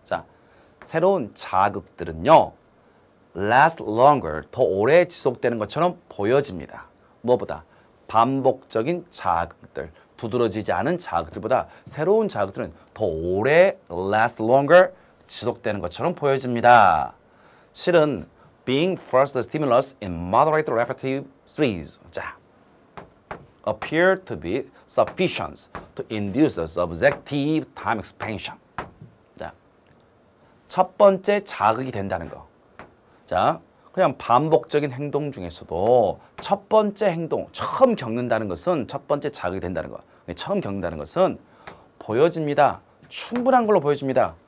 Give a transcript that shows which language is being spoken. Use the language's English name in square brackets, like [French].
[Korean] 자, 새로운 자극들은요, [English] last longer, [Korean] 더 오래 지속되는 것처럼 보여집니다. 무엇보다? 반복적인 자극들, 두드러지지 않은 자극들보다 새로운 자극들은 더 오래 [English] last longer [Korean] 지속되는 것처럼 보여집니다. 실은 [English] being first stimulus in moderate repetitive series [Korean] 자, [English] appear to be sufficient to induce a subjective time expansion. [Korean] 자, 첫 번째 자극이 된다는 거. 자, 그냥 반복적인 행동 중에서도 첫 번째 행동, 처음 겪는다는 것은 첫 번째 자극이 된다는 거. 처음 겪는다는 것은 보여집니다. 충분한 걸로 보여집니다.